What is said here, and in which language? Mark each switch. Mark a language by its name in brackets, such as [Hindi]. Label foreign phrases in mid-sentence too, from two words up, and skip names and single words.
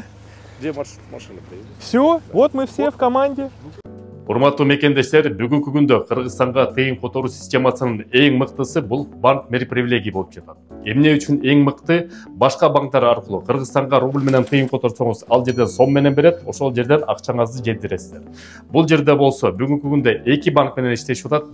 [Russian] Где машина? Все, вот мы все в команде. [Kyrgyz] Урматтуу мекендештер, бүгүнкү күндө Кыргызстанга тыйын которуу системасынын эң мыктысы бул банк мери привилегий болуп жатат. Эмне үчүн эң мыкты? Башка банктар аркылуу Кыргызстанга рубль менен тыйын которсоңуз, ал жерден сом менен берет, ошол жерден акчаңызды жеткиресиздер. Бул жерде болсо бүгүнкү күндө эки банк менен иштешип атат.